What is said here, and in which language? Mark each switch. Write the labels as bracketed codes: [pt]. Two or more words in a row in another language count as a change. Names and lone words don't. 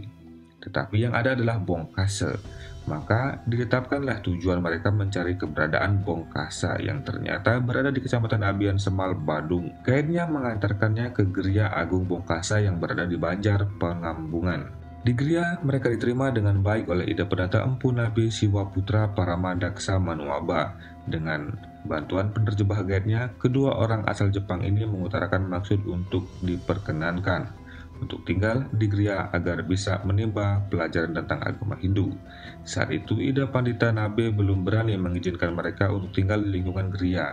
[id] Tetapi yang ada adalah Bongkase. Maka ditetapkanlah tujuan mereka mencari keberadaan Bongkasa yang ternyata berada di Kecamatan Abian Semal, Badung. Guide-nya mengantarkannya ke Gria Agung Bongkasa yang berada di Banjar, Pengambungan. Di Gria, mereka diterima dengan baik oleh Ida Pendata Empu Nabi Siwa Putra Parama Daksa Manuaba. Dengan bantuan penerjemah guide-nya, kedua orang asal Jepang ini mengutarakan maksud untuk diperkenankan untuk tinggal di Gria agar bisa menimba pelajaran tentang agama Hindu. Saat itu Ida Pandita Nabe belum berani mengizinkan mereka untuk tinggal di lingkungan Gria.